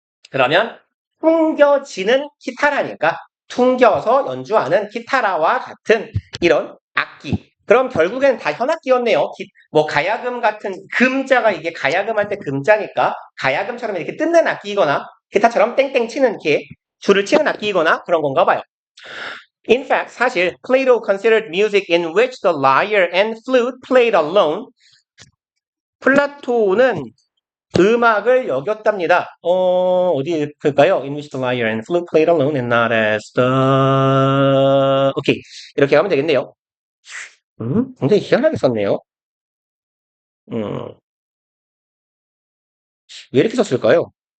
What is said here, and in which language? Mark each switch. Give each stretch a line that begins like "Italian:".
Korean: 그러면 퉁겨지는 기타라니까 퉁겨서 연주하는 기타라와 같은 이런 악기. 그럼 결국엔 다 현악기였네요. 뭐 가야금 같은 금자가 이게 가야금 할 때 금자니까 가야금처럼 이렇게 뜯는 악기이거나 기타처럼 땡땡 치는 이렇게 줄을 치는 악기이거나 그런 건가 봐요.
English: In fact,
Korean: 사실
English: Plato considered music in which the lyre and flute played alone.
Korean: 플라토는 음악을 여겼답니다. 어디 볼까요?
English: In which the lyre and flute played alone and not as the...
Korean: 오케이. 이렇게 하면 되겠네요. 굉장히 희한하게 썼네요. 왜 이렇게 썼을까요?